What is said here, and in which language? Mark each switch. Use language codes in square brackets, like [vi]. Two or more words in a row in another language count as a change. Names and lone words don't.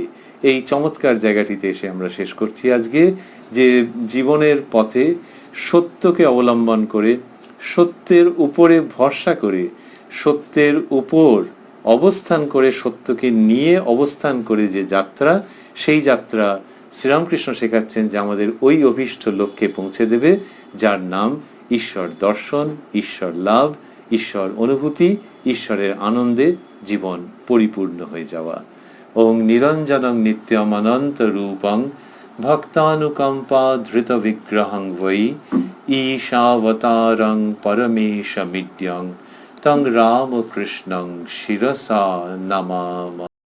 [bn] এই চমৎকার জায়গাটিতে এসে আমরা শেষ করছি আজকে, যে জীবনের পথে সত্যকে অবলম্বন করে, সত্যের উপরে ভরসা করে, সত্যের উপর অবস্থান করে, সত্যকে নিয়ে অবস্থান করে যে যাত্রা, সেই যাত্রা শ্রীরামকৃষ্ণ শেখাচ্ছেন যে আমাদের ওই অভীষ্ট লক্ষ্যে পৌঁছে দেবে, যার নাম ঈশ্বর দর্শন, ঈশ্বর লাভ, ঈশ্বর অনুভূতি, ঈশ্বরের আনন্দে জীবন পরিপূর্ণ হয়ে যাওয়া। [sa] ওং নিরঞ্জনং নিত্যম অনন্ত রূপং ভক্তানুকম্পা ধৃত বিগ্রহং বৈ ঈশাবতারং পরমেশমিদ্যং তং রামকৃষ্ণং শিরসা নমামঃ।